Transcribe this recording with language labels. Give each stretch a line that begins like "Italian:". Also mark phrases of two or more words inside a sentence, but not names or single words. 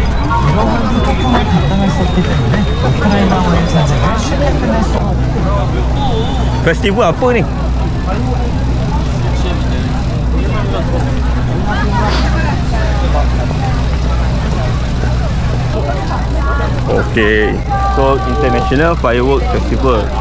Korean: 이러한 폭풍을 감당할 수 없기 때문에 우크라이나와의 전쟁을 쉽게 끝낼 수 없다.
Malay: Festival apa ni?
English: Okay, so International Firework Festival.